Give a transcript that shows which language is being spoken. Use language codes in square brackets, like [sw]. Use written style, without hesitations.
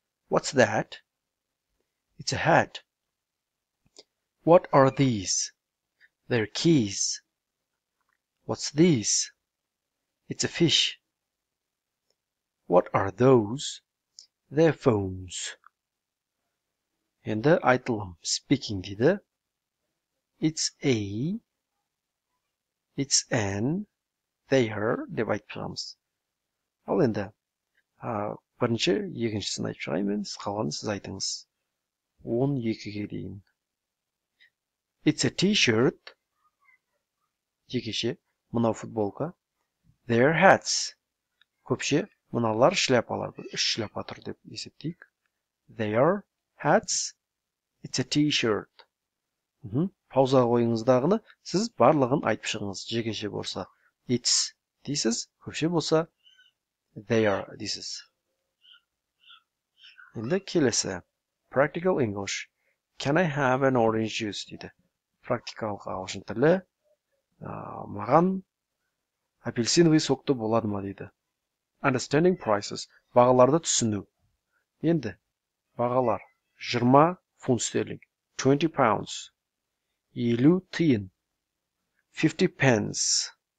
[en] What's that? It's a hat. What are these? They're keys. What's this? It's a fish. What are those? They're phones. [kk] Енді айтылым. Speaking дейді. [en] It's a, it's an, they are [kk] деп айтып шығамыз. Ал енді бірінші, екіншісін айтып шығайын мен, қалғанын сіз айтыңыз. 12-ге дейін. [en] It's a t-shirt. [kk] Жекеше, мынау футболка. [en] They're hats. [kk] Көпше, мыналар шляпалар. 3 шляпа тұр деп есептейік. [en] They are hats. It's a t-shirt. [kk] Пауза қойыңыздағыны сіз барлығын айтып шығыңыз. Жекеше болса it's дейсіз, көпше болса they are дейсіз. Енді келесі. Practical English. [en] Can I have an orange juice дейді. [kk] Практикалық ағылшын тілі. Маған апельсиновый сокты болады ма дейді. [en] Understanding prices. [kk] Бағаларды түсіну. Енді бағалар 20 фунт стерлинг. [en] 20 pounds. 50 тиын. 50 pence.